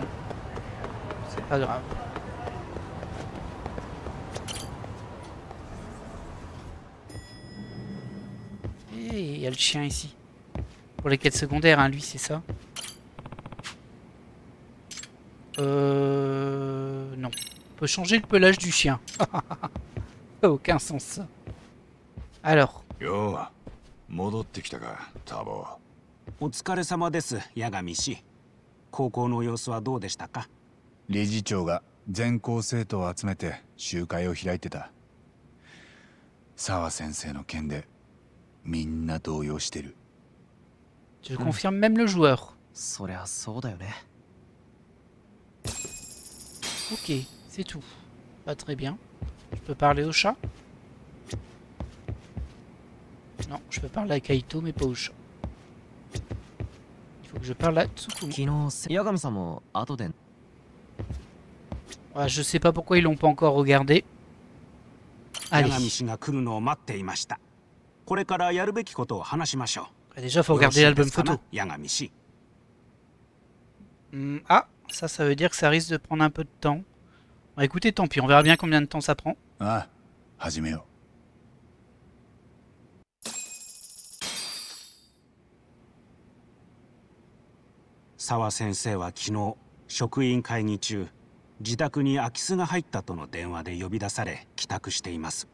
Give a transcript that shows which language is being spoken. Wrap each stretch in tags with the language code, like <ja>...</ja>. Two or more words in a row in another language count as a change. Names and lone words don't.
<fr>C'est pas grave. Et il y a le chien ici. Pour les quêtes secondaires, hein, lui, c'est ça. Non. On peut changer le pelage du chien. Aucun sens, ça. Alors.</fr> <ja>Yo, 戻ってきたか、タボ。お疲れ様です、八神氏。高校の様子はどうでしたか？理事長が全校生徒を集めて集会を開いてた。澤先生の件でみんな動揺してる。</ja> <fr>Je confirme même le joueur.</fr> <ja>そりゃそうだよね。</ja> <fr>Ok, c'est tout. Pas très bien. Je peux parler au chat? Non, je peux parler à Kaito, mais pas au chat. Il faut que je parle à Tsukumo. Ouais, je sais pas pourquoi ils l'ont pas encore regardé. Allez. Déjà, faut regarder l'album photo. Ah, ça veut dire que ça risque de prendre un peu de temps. Bon, écoutez, tant pis, on verra bien combien de temps ça prend.</fr> <ja>Ah, 始めよう。沢先生は昨日職員会議中、自宅に空き巣が入ったとの電話で呼び出され帰宅しています。</ja>